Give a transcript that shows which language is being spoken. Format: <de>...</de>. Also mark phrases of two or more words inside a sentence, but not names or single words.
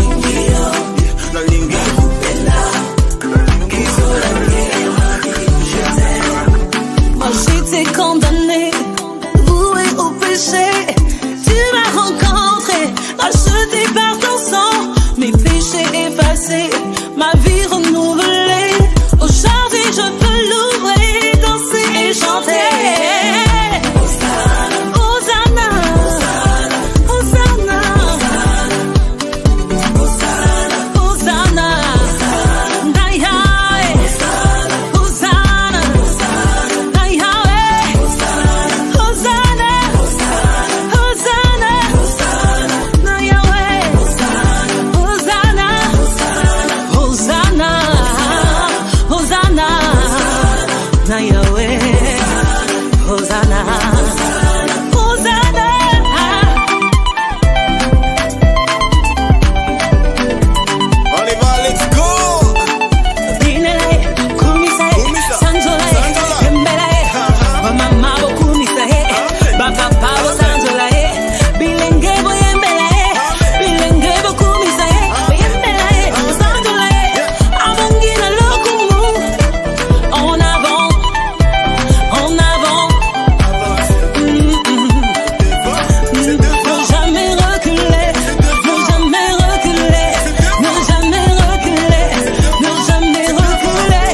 <fr>J'étais condamné, voué au péché. Tu m'as rencontré, racheté par ton sang. Mes péchés effacés, ma vie renouvelée. Aujourd'hui je peux l'ouvrir, danser et chanter. Hosanna, Hosanna, Hosanna, Hosanna, Nayahweh, Hosanna, Nayahweh, Hosanna, Hosanna, Nayahweh, Hosanna, Hosanna, Hosanna, Nayahweh, Hosanna, Hosanna. On y va,</fr> <en>let's go.</en> <ln>Binele, kumise, sanjole, embele, mama bo kumise, baba bo sanjole, bilenge bo embele, bilenge bo kumise, embele, sanjole, amongina lokumu,</ln> <fr>en avant, en avant. Ne jamais reculer, ne jamais reculer, ne jamais reculer, ne jamais reculer.</fr>